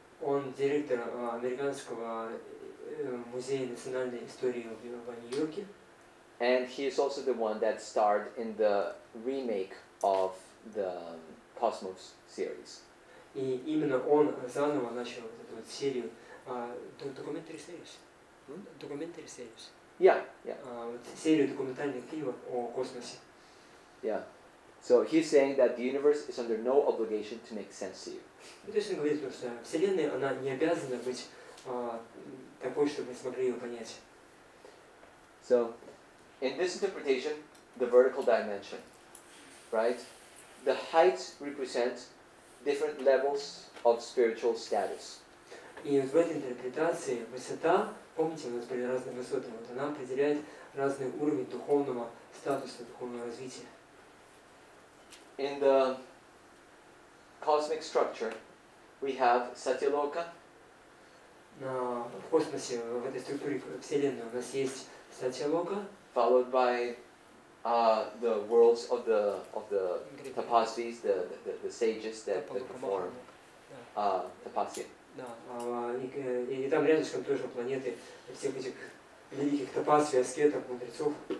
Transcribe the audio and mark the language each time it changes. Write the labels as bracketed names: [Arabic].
[Russian] Он директор Американского музея национальной истории в Нью-Йорке. [English] And he is also the one that starred in the remake of the Cosmos series. [Russian] И именно он заново начал вот эту вот серию [English] documentary series. Documentary series. Yeah. [Russian] Вот серию документальных фильмов о космосе. [English] Yeah. So he's saying that the universe is under no obligation to make sense to you. [Russian] И то есть он говорит, что Вселенная, она не обязана быть такой, чтобы мы смогли ее понять. [English] So, in this interpretation, the vertical dimension, right? The heights represent different levels of spiritual status. [Russian] И вот в этой интерпретации высота, помните, у нас были разные высоты, вот она определяет разный уровень духовного статуса, духовного развития. [English] In the cosmic structure, we have Satyaloka. [Russian] В космосе, в этой структуре Вселенной у нас есть Сатьялока, [English] followed by the worlds of the tapasvis, the sages that perform tapasya. [Russian] Да, и там рядышком тоже планеты всех этих великих тапасви, аскетов, мудрецов.